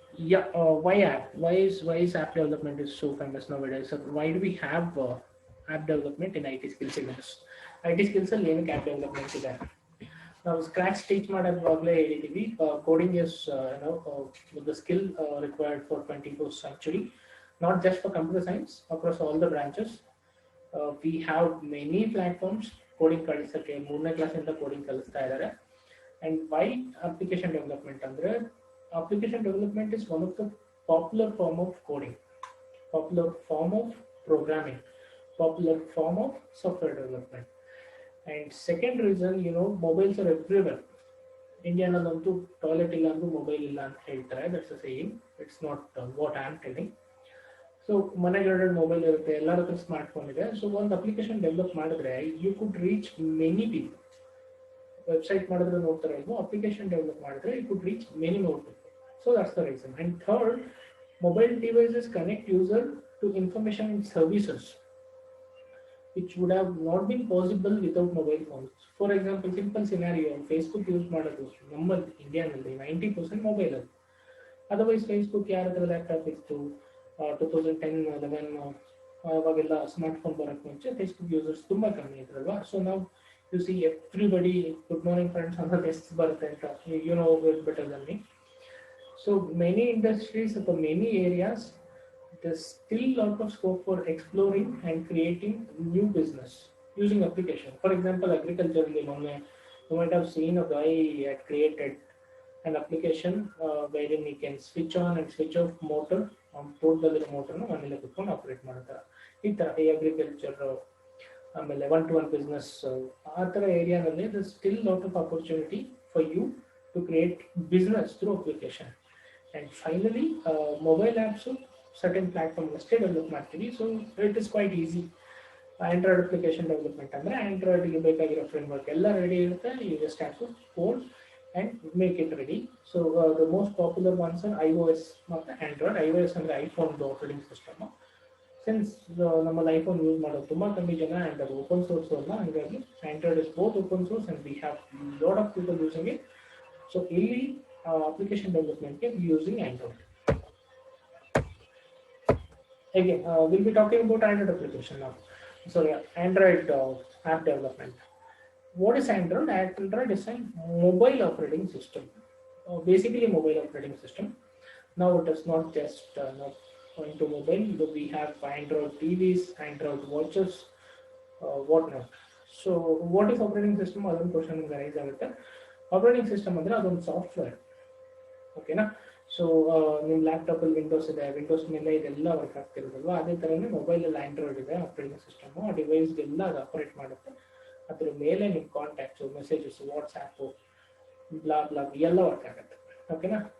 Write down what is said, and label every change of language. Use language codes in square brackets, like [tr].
[en] Yeah, why app? Why is app development is so famous nowadays? So why do we have app development in IT skills syllabus? [kn] IT skills ಅಲ್ಲಿ ಏನಕ್ಕೆ app development ಇದೆ? ನಾವು scratch teach ಮಾಡೋದ್ವಾಗಲೇ ಹೇಳಿದೀವಿ. [en] Coding is the skill required for 21st century, not just for computer science, across all the branches. We have many platforms coding [kn] ಕಲಿಸಕ್ಕೆ ಮೂರನೇ ಕ್ಲಾಸಿಂದ coding ಕಲಿಸ್ತಾ ಇದ್ದಾರೆ. [en] And why application development ಅಂದ್ರೆ application development is one of the popular form of coding, popular form of programming, popular form of software development. And second reason, mobiles are everywhere. India [kn] nallantu toilet illa andu mobile illa anta ಹೇಳ್ತಾರೆ. [en] That's a saying. It's not what I am telling. [kn] So ಮನೆಗಳಲ್ಲಿ mobile ಇರುತ್ತೆ, ಎಲ್ಲರ ಹತ್ರ smart phone ಇದೆ. So ಒಂದು application develop ಮಾಡಿದ್ರೆ [en] You could reach many people. [kn] Website ಮಾಡಿದ್ರೆ ನೋಡ್ತಾರೆ ಇಲ್ವೋ, ಅಪ್ಲಿಕೇಶನ್ ಡೆವಲಪ್ ಮಾಡಿದ್ರೆ [en] You could reach many more people. So that's the reason. And third, mobile devices connect user to information and services which would have not been possible without mobile phones. For example, simple scenario, Facebook use [kn] ಮಾಡೋದು ನಮ್ಮ ಇಂಡಿಯಾನಲ್ಲಿ 90% mobile ಅದು. Otherwise Facebook ಯಾರ ಹತ್ರ laptop ಇತ್ತು 2010-11 ಅವಾಗೆಲ್ಲ smart phone ಬರೋಕ್ಕೆ ಮುಂಚೆ Facebook users ತುಂಬ ಕಮ್ಮಿ ಇದ್ರಲ್ವಾ. [en] so ನಾವು you see everybody good morning friends [kn] ಅಂತ ಮೆಸೇಜ್ ಬರುತ್ತೆ ಅಂತ [en] You know better than me. So many industries for many areas, there's still a lot of scope for exploring and creating new business using application. For example, agriculture, you might have seen a guy had created an application wherein he can switch on and switch off motor on portable motor [kn] ಮನೇಲಿ ಕುತ್ಕೊಂಡು operate ಮಾಡ್ತಾರೆ. ಈ ಥರ ಈ agriculture ಆಮೇಲೆ one business ಆ ಥರ ಏರಿಯಾದಲ್ಲಿ [en] there's still lot of opportunity for you to create business through application. And finally, mobile apps certain platform [kn] ಅಷ್ಟೇ ಡೆವಲಪ್ ಮಾಡ್ತೀವಿ. [en] So it is quite easy. [kn] Android application development ಅಂದರೆ ಆಂಡ್ರಾಯ್ಡ್ಗೆ ಬೇಕಾಗಿರೋ ಫ್ರೇಮ್ವರ್ಕ್ ಎಲ್ಲ ready ಇರುತ್ತೆ. [en] You just have to code and make it ready. So the most popular ones are iOS ಮತ್ತು Android. [kn] iOS ಅಂದರೆ ಐಫೋನ್ದು operating system. Since ನಮ್ಮಲ್ಲಿ iPhone use ಮಾಡೋದು ತುಂಬ ಕಮ್ಮಿ ಜನ ಆ್ಯಂಡ್ ಅದು ಓಪನ್ ಸೋರ್ಸು ಅಲ್ಲ, ಹಾಗಾಗಿ [en] Android is both open source and we have lot of people using it. [kn] So ಇಲ್ಲಿ [en] application development using Android. Again, we'll be talking about Android application now. Sorry, Android app development. What is Android? Android is a mobile operating system. Basically, a mobile operating system. Now it is not just going to mobile. We have Android TVs, Android watches, whatnot. So, what is operating system? Other question is arise agutte. [kn] Operating system ಅಂದ್ರೆ ಅದೊಂದು software. ಓಕೆನಾ. So ನಿಮ್ಮ ಲ್ಯಾಪ್ಟಾಪಲ್ಲಿ Windows ಇದೆ, Windows ಮೇಲೆ ಇದೆಲ್ಲ work ಆಗ್ತಿರೋದಲ್ವ, ಅದೇ ಥರನೇ ಮೊಬೈಲಲ್ಲಿ ಆಂಡ್ರಾಯ್ಡ್ ಇದೆ ಆಪರೇಟಿಂಗ್ ಸಿಸ್ಟಮು. ಆ ಡಿವೈಸ್ಗೆಲ್ಲ ಅದು ಆಪರೇಟ್ ಮಾಡುತ್ತೆ. ಅದ್ರ ಮೇಲೆ ನಿಮ್ಮ contacts, messages, WhatsApp, blah blah ಎಲ್ಲ ವರ್ಕ್ ಆಗುತ್ತೆ. ಓಕೆನಾ.